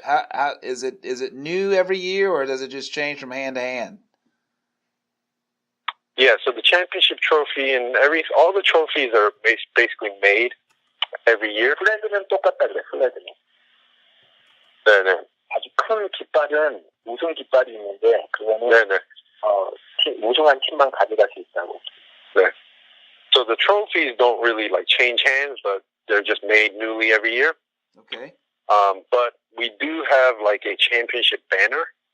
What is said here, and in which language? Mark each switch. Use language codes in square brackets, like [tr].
[en] How is it new every year, or does it just change from hand to hand? Yeah, so the championship trophy and all the trophies are basically made every year. [ko] 플랜드는 똑같다 그래. 플랜드는 네네. 아주 큰 깃발은 우승 깃발이 있는데 그거는 네네. 우승한 팀만 가져갈 수 있다고. 네. [en] So the trophies don't really change hands, but they're just made newly every year. Okay. But we do have a championship banner.